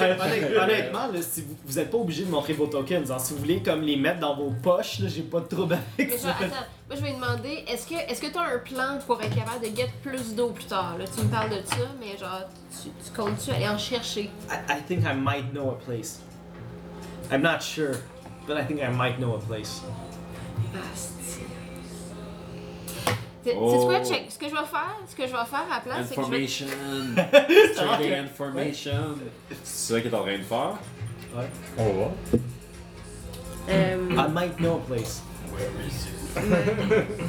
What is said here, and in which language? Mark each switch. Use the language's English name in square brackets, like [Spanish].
[French] Honnêtement, là, si vous n'êtes pas obligé de montrer vos tokens, hein, si vous voulez comme les mettre dans vos poches, là, j'ai pas de trouble avec ça. Moi je vais demander, est-ce que t'as un plan pour être capable de get plus d'eau plus tard? Là, tu me parles de ça, mais genre, tu comptes-tu aller en chercher? [English] I think I might know a place. I'm not sure, but I think I might know a place. [French] C'est quoi, check? Ce que je vais faire à la place, information. C'est que je vais... Information! Information! C'est ça que t'as rien de faire? Ouais. [English] Oh, what? I might know a place. Where is it?